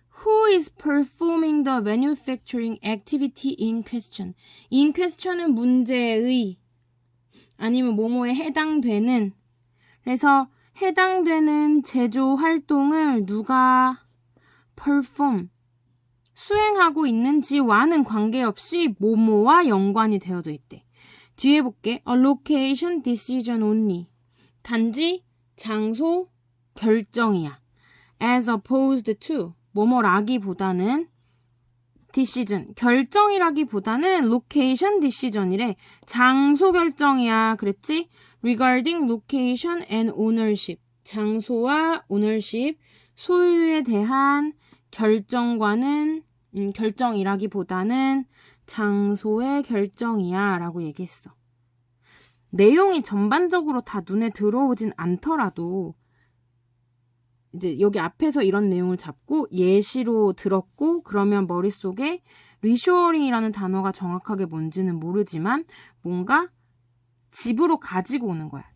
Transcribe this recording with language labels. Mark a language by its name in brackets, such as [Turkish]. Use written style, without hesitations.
[English] Who is performing the manufacturing activity in question? [Korean] in question은 문제의 아니면 뭐뭐에 해당되는. 그래서 해당되는 제조 활동을 누가 perform 수행하고 있는지와는 관계없이 뭐뭐와 연관이 되어져 있대. 뒤에 볼게. [English] A location decision only. [Korean] 단지 장소 결정이야. [English] As opposed to [Korean] 뭐뭐라기보다는 decision 결정이라기보다는 location decision이래. 장소 결정이야. 그랬지? [English] Regarding location and ownership. [Korean] 장소와 ownership 소유에 대한 결정과는 결정이라기보다는 장소의 결정이야 라고 얘기했어. 내용이 전반적으로 다 눈에 들어오진 않더라도 이제 여기 앞에서 이런 내용을 잡고 예시로 들었고 그러면 머릿속에 리쇼어링이라는 단어가 정확하게 뭔지는 모르지만 뭔가 집으로 가지고 오는 거야.